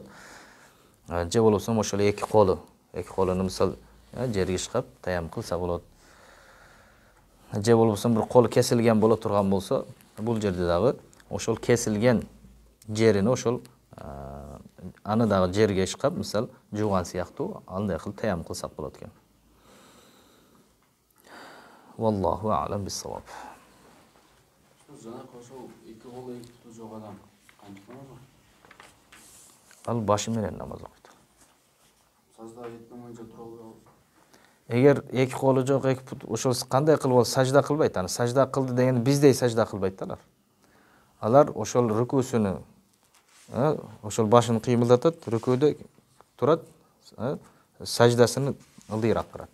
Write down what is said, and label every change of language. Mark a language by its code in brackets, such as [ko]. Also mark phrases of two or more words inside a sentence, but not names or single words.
[ky] Же болбосо ошол эки колуну мисал жерге ишкап таяммум кылса болот. Же болбосо бир колу кесилген боло турган болсо, бул жерде дагы ошол кесилген жерини ошол аны дагы жерге ишкап, мисал жууган сыяктуу андай кылып таяммум кылсак болот экен. [ar] والله أعلم بالصواب. [ky] Жана ошол эки колу эки путу жок адам кантип намаз окуйт? Ал башы менен намаз окуйт. Сажда эткен боюнча тура албай. Эгер эки колу жок, эки пут ошол кандай кылып сажда кылбайт. Аны сажда кылды деген биздей сажда кылбайт алар. Алар ошол рукусуну ошол башын кыймылдатат, рукууда турат, саждасын ылдыйраак кылат.